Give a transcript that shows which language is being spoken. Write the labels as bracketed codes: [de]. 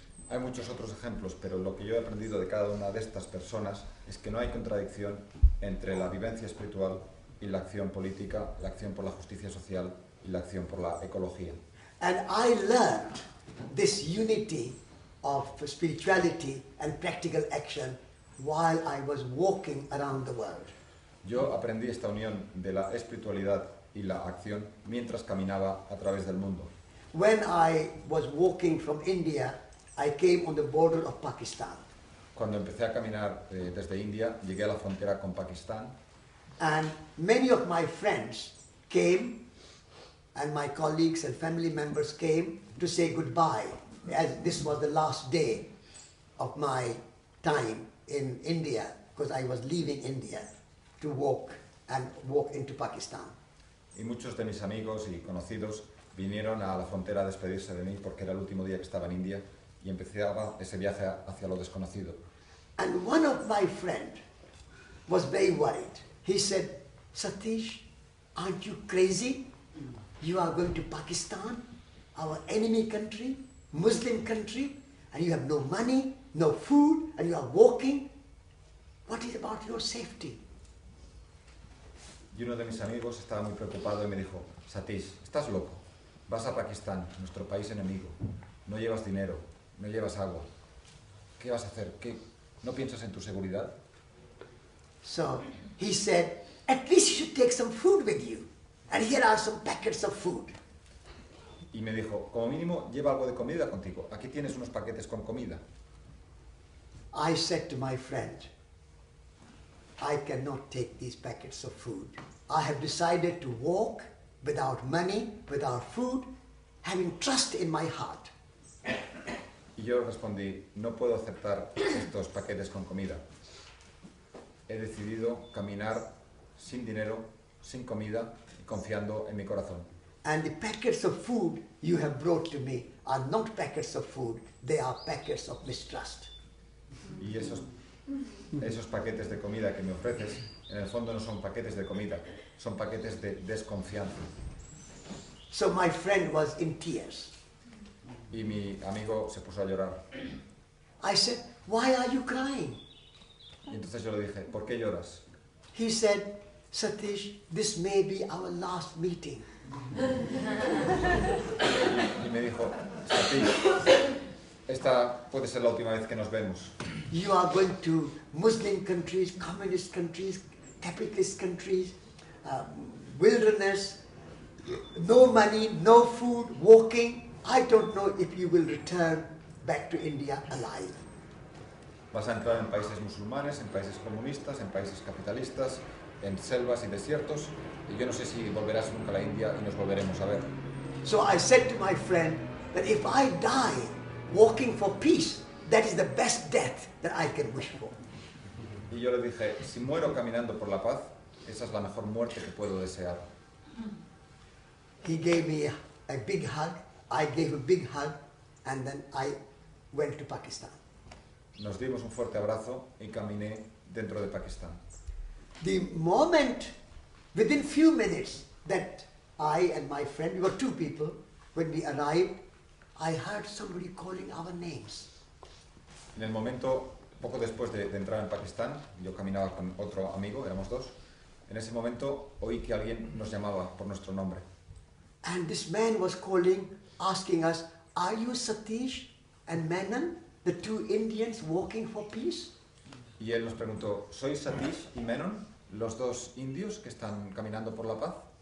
[es] Hay muchos otros ejemplos, pero lo que yo he aprendido de cada una de estas personas es que no hay contradicción entre la vivencia espiritual y la acción política, la acción por la justicia social y la acción por la ecología. [en] And I learned this unity of spirituality and practical action while I was walking around the world. [es] Yo aprendí esta unión de la espiritualidad y la acción mientras caminaba a través del mundo. [en] When I was walking from India, I came on the border of Pakistan. [es] Cuando empecé a caminar desde India, llegué a la frontera con Pakistán. [en] And many of my friends came, and my colleagues and family members came to say goodbye, as this was the last day of my time in India, because I was leaving India to walk into Pakistan. [es] Y muchos de mis amigos y conocidos vinieron a la frontera a despedirse de mí porque era el último día que estaba en India y empezaba ese viaje hacia lo desconocido. [en] And one of my friends was very worried. He said, "Satish, aren't you crazy? You are going to Pakistan, our enemy country, Muslim country, and you have no money, no food, and you are walking. What is about your safety?" [es] Y uno de mis amigos estaba muy preocupado y me dijo, Satish, estás loco, vas a Pakistán, nuestro país enemigo, no llevas dinero, no llevas agua, ¿qué vas a hacer? ¿No piensas en tu seguridad? [en] So he said, "At least you should take some food with you, and here are some packets of food." [es] Y me dijo, como mínimo, lleva algo de comida contigo, aquí tienes unos paquetes con comida. [en] I said to my friend, "I cannot take these packets of food. I have decided to walk without money, without food, having trust in my heart." [es] Y yo respondí, no puedo aceptar estos paquetes con comida. He decidido caminar sin dinero, sin comida, y confiando en mi corazón. [en] And the packets of food you have brought to me are not packets of food, they are packets of mistrust. [es] Y esos paquetes de comida que me ofreces, en el fondo no son paquetes de comida, son paquetes de desconfianza. [en] So my friend was in tears. [es] Y mi amigo se puso a llorar. [en] I said, "Why are you crying?" [es] Y entonces yo le dije, ¿por qué lloras? [en] He said, "Satish, this may be our last meeting." [es] Y me dijo, Satish, esta puede ser la última vez que nos vemos. [en] You are going to Muslim countries, communist countries, capitalist countries, wilderness, no money, no food, walking. I don't know if you will return back to India alive. [es] Vas a entrar en países musulmanes, en países comunistas, en países capitalistas, en selvas y desiertos, y yo no sé si volverás nunca a la India y nos volveremos a ver. [en] So I said to my friend, that if I die walking for peace, that is the best death that I can wish for. [es] Y yo le dije, si muero caminando por la paz, esa es la mejor muerte que puedo desear. [en] He gave me a big hug. I gave a big hug, and then I went to Pakistan. [es] Nos dimos un fuerte abrazo y caminé dentro de Pakistán. [en] The moment, within few minutes, that I and my friend, we were two people, when we arrived, I heard somebody calling our names. [es] En el momento, poco después de entrar en Pakistán, yo caminaba con otro amigo, éramos dos. En ese momento oí que alguien nos llamaba por nuestro nombre. [en] And this man was calling, asking us, "Are you Satish and Menon, the two Indians walking for peace?" [es] Y él nos preguntó, ¿sois Satish y Menon, los dos indios que están caminando por la paz?